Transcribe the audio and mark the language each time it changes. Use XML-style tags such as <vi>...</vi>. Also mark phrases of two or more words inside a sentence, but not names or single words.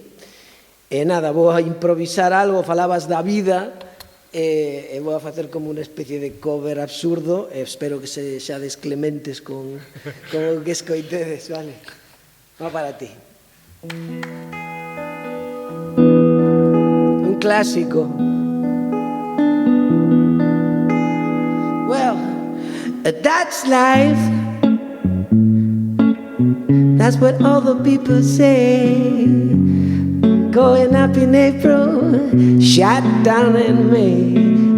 <gl>E nada, vou a improvisar algo, falabas da vida e vou a facer como unha especie de cover absurdo e espero que sexades clementes con o que escoitedes, vale? Va para ti. Un clásico.</gl> <en>Well, that's life. That's what all the people say. Going up in April, shut down in May.</en>